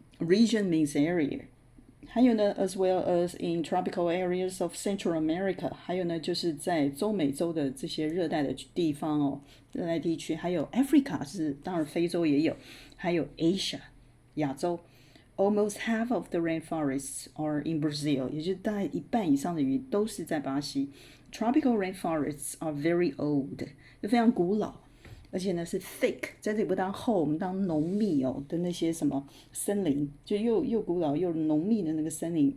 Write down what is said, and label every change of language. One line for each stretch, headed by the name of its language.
English: Region means area。
Chinese: 还有呢 ，
English: as well as in tropical areas of Central America，
Chinese: 还有呢，就是在中美洲的这些热带的地方哦，热带地区，还有 Africa 是当然非洲也有，还有 Asia 亚洲。
English: Almost half of the rainforests are in Brazil，
Chinese: 也就是大概一半以上的雨都是在巴西。
English: Tropical rainforests are very old，
Chinese: 就非常古老，而且呢是 thick， 在这里不当厚，我们当浓密哦的那些什么森林，就又古老又浓密的那个森林。